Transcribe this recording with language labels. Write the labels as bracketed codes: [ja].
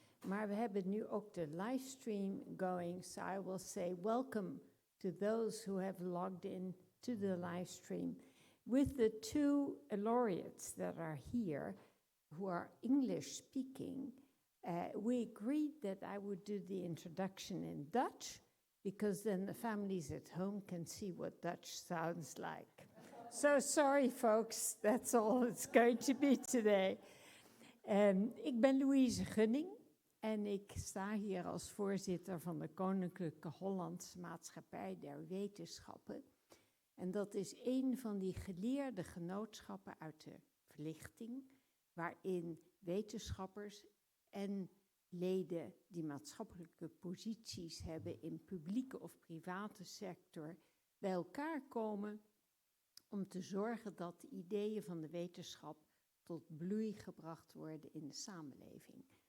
[nl] Maar we hebben nu ook de livestream going. [en] So I will say welcome to those who have logged in to the livestream. With the two laureates that are here, who are English speaking, we agreed that I would do the introduction in Dutch, because then the families at home can see what Dutch sounds like. So sorry folks, that's all it's going to be today. [nl] Ik ben Louise Gunning en ik sta hier als voorzitter van de Koninklijke Hollandse Maatschappij der Wetenschappen. En dat is een van die geleerde genootschappen uit de verlichting, waarin wetenschappers en leden die maatschappelijke posities hebben in publieke of private sector bij elkaar komen om te zorgen dat de ideeën van de wetenschap tot bloei gebracht worden in de samenleving.